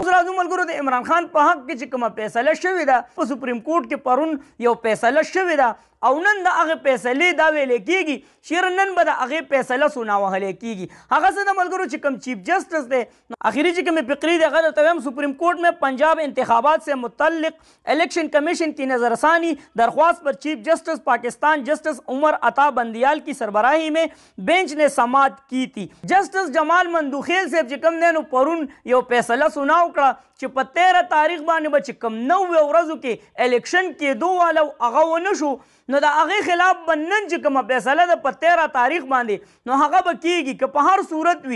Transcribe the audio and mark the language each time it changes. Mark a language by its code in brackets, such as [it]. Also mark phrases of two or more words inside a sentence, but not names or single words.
[ps] اوس راځو ملګرو د عمران خان په حق کې چې کومه فیصله شوې ده په سپریم کورټ کې پرون یو فیصله شوې ده او نن د هغې فیصلې دا ویلې کېږي چې نن به د هغې فیصله سنا وهلې کېږي. هغه څه د ملګرو چې کوم چیف جسٹس دی آخري چې کومې فقرې دی هغه درته وایم [ur] سپریم کورٹ میں پنجاب انتخابات سے متعلق الیکشن کمیشن کی نظرثانی درخواست پر چیف جسٹس پاکستان جسٹس عمر عطا بندیال کی سربراہی میں بینچ نے سماعت کی تھی. [ps] جسٹس جمال مندوخیل صاحب چې کوم دی نو پرون یو فیصله سنا وکړه چې په 13 تاریخ باندې به چې کوم 9 ورځو کې الیکشن کېدو والا هغه ونه شو نو د هغې خلاف به نن چې کومه فیصله ده په 13 تاریخ باندې نو هغه به کېږي که په هر صورت وي.